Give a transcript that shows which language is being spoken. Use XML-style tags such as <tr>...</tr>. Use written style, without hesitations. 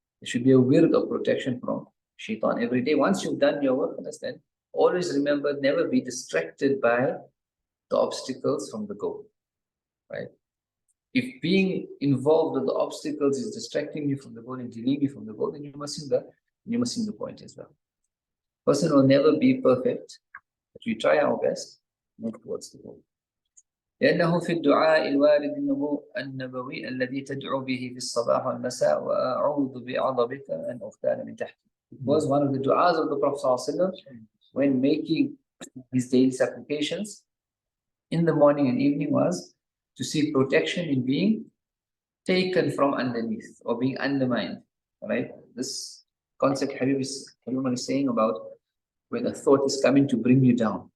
<en>There should be a word of protection from shaitan every day. Once you've done your work, understand, always remember, never be distracted by the obstacles from the goal. Right? If being involved with the obstacles is distracting you from the goal and delaying you from the goal, then you must see the point as well. Person will never be perfect, but we try our best to move towards the goal.</en> <ar>لأنه في الدعاء الوارد النبوي الذي تدعو به في الصباح والمساء وأعوذ بعظمك أن أغتال من تحتي.</ar> <en>It was one of the du'as of the Prophet ﷺ when making his daily supplications in the morning and evening was to seek protection in being taken from underneath or being undermined. Right? This concept Habib is saying about when a thought is coming to bring you down.</en>